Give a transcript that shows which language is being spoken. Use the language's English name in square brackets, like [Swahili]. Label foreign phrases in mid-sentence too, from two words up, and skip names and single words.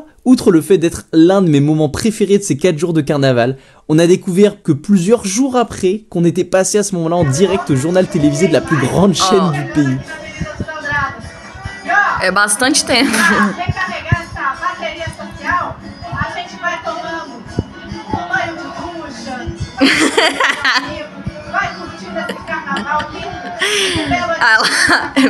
[French] Outre le fait d'être l'un de mes moments préférés de ces 4 jours de carnaval, on a découvert que plusieurs jours après, qu'on était passé à ce moment-là en direct au journal télévisé de la plus grande chaîne du pays. [Portuguese] É bastante tempo. Recarregar essa bateria social, a gente vai tomando um banho de ducha, vai curtindo esse carnaval lindo.